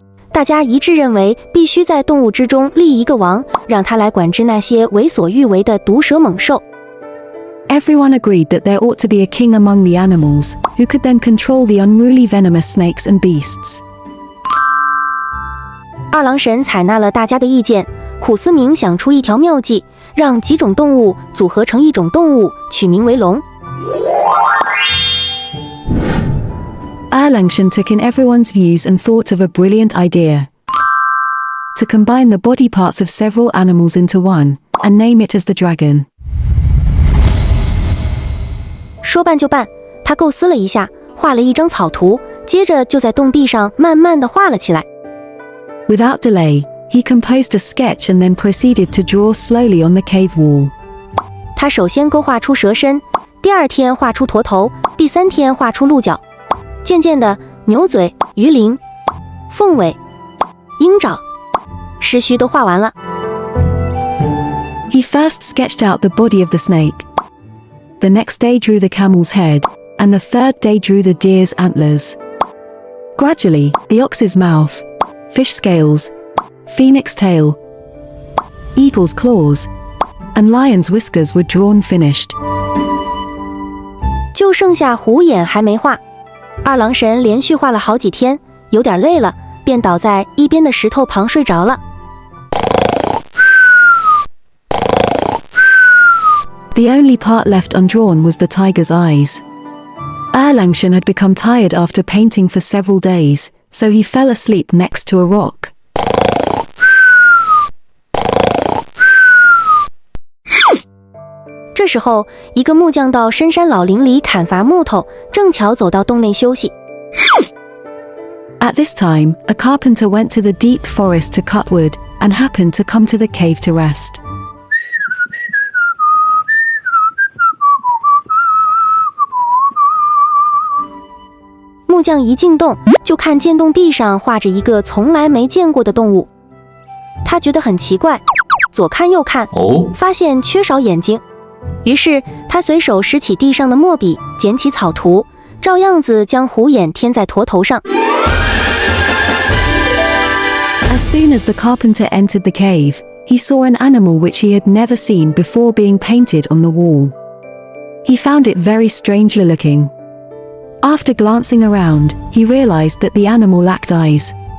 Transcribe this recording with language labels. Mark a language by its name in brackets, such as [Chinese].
[Chinese] 大家一致认为，必须在动物之中立一个王，让他来管制那些为所欲为的毒蛇猛兽。 [English] Everyone agreed that there ought to be a king among the animals, who could then control the unruly venomous snakes and beasts. [Chinese] 二郎神采纳了大家的意见，苦思冥想出一条妙计，让几种动物组合成一种动物，取名为龙。 [English] Erlangshan took in everyone's views and thought of a brilliant idea. To combine the body parts of several animals into one, and name it as the dragon. [Chinese] 说办就办，他构思了一下，画了一张草图，接着就在洞壁上慢慢地画了起来。 [English] Without delay, he composed a sketch and then proceeded to draw slowly on the cave wall. [Chinese] 他首先勾画出蛇身，第二天画出驼头，第三天画出鹿角。渐渐的，牛嘴、鱼鳞、凤尾、鹰爪、狮须都画完了。 [English] He first sketched out the body of the snake. The next day drew the camel's head, and the third day drew the deer's antlers. Gradually, the ox's mouth, fish scales, phoenix tail, eagle's claws, and lion's whiskers were drawn finished. [Chinese] 就剩下虎眼还没画。二郎神连续画了好几天，有点累了，便倒在一边的石头旁睡着了。 [English] The only part left undrawn was the tiger's eyes. Erlangshan had become tired after painting for several days, so he fell asleep next to a rock. [Chinese] 这时候，一个木匠到深山老林里砍伐木头，正巧走到洞内休息。 [English] At this time, a carpenter went to the deep forest to cut wood, and happened to come to the cave to rest. [Chinese] 木匠一进洞，就看见洞壁上画着一个从来没见过的动物。他觉得很奇怪，左看右看，发现缺少眼睛。于是他随手拾起地上的墨笔，捡起草图，照样子将虎眼添在驼头上。 [English] As soon as the carpenter entered the cave, he saw an animal which he had never seen before being painted on the wall. He found it very strangely looking. After glancing around, he realized that the animal lacked eyes.